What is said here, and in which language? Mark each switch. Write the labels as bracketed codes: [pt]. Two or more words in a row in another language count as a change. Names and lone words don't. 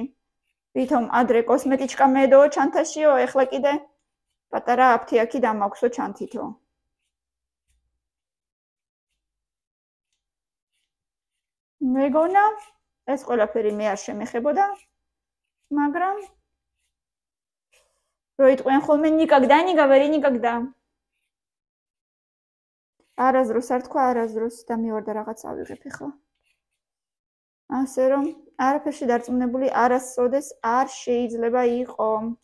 [ka] ვითომ ადრე კოსმეტიჩკა მედო ჩანთაშიო, ეხლა კიდე პატარა აფთიაქი დამაქვსო ჩანთითო. მეგონა ეს ყველაფერი მე არ შემეხებოდა, მაგრამ რო იტყვიან ხოლმე [ru] никогда не говори никогда. [ka] არასდროს არ თქვა არასდროს და მივარდა რაღაც ავიღებ ახლა. ასე რომ არაფერში დარწმუნებული არასოდეს არ შეიძლება იყო.